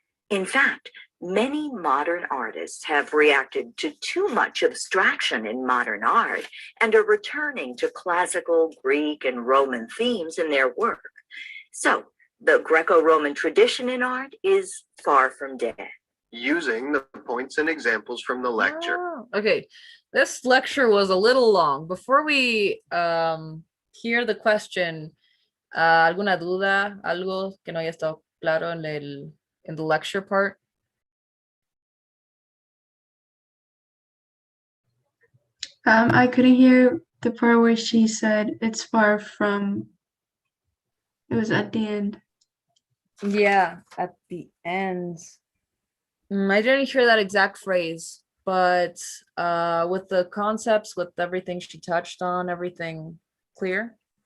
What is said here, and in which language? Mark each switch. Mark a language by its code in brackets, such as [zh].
[en] In fact, many modern artists have reacted to too much abstraction in modern art and are returning to classical Greek and Roman themes in their work. So, the Greco-Roman tradition in art is far from dead. Using the points and examples from the lecture. Oh, okay, this lecture was a little long. Before we hear the question, [es] ¿alguna duda? ¿Algo que no haya estado claro [en] in the lecture part? I couldn't hear the part where she said it's far from. It was at the end. Yeah, at the end. I didn't hear that exact phrase, but with the concepts, with everything she touched on, everything clear?